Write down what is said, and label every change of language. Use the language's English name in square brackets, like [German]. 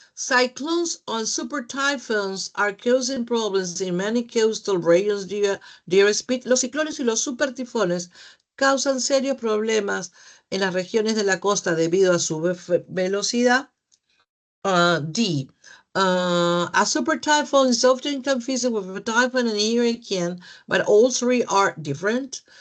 [English] Cyclones and super typhoons are causing problems in many coastal regions due to speed. [Spanish] Los ciclones y los super tifones causan serios problemas en las regiones de la costa debido a su velocidad. [English] D. A super typhoon is often confused with a typhoon and a hurricane, but all three are different.